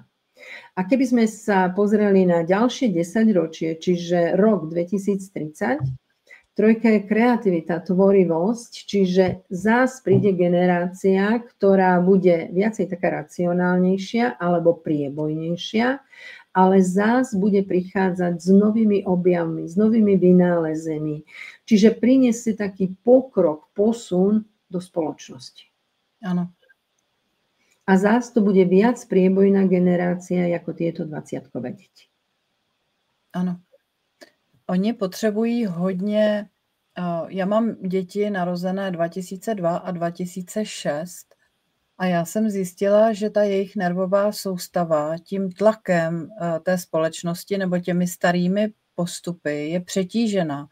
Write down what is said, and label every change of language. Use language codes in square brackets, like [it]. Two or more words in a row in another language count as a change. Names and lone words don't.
[sk] A keby sme sa pozreli na ďalšie 10 ročie, čiže rok 2030, trojka je kreativita, tvorivosť, čiže zás príde generácia, ktorá bude viacej taká racionálnejšia alebo priebojnejšia, ale zás bude prichádzať s novými objavmi, s novými vynálezmi. Čiže priniesie taký pokrok, posun do spoločnosti. Áno. a zás to bude viac priebojná generácia ako tieto 20-kové deti. [cs] Ano. Oni potřebují hodně, já mám děti narozené 2002 a 2006 a já jsem zjistila, že ta jejich nervová soustava tím tlakem té společnosti nebo těmi starými postupy je přetížena.